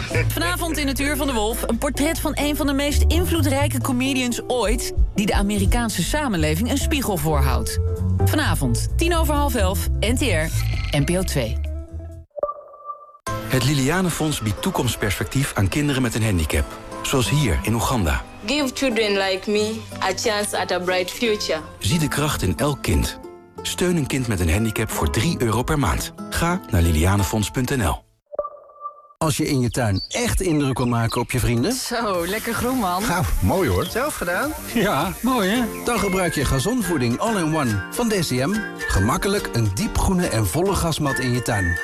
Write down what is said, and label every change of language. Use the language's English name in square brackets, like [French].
[Dutch] Vanavond in het Uur van de Wolf een portret van een van de meest invloedrijke comedians ooit, die de Amerikaanse samenleving een spiegel voorhoudt. Vanavond, 22:30, NTR, NPO 2. Het Liliane Fonds biedt toekomstperspectief aan kinderen met een handicap. Zoals hier in Oeganda. [English] Give children like me a chance at a bright future. [Dutch] Zie de kracht in elk kind. Steun een kind met een handicap voor €3 per maand. Ga naar lilianefonds.nl. Als je in je tuin echt indruk wil maken op je vrienden. Zo, lekker groen, man. Gauw, mooi hoor. Zelf gedaan? Ja, mooi hè. Dan gebruik je gazonvoeding All-in-One van DCM. Gemakkelijk een diepgroene en volle grasmat in je tuin.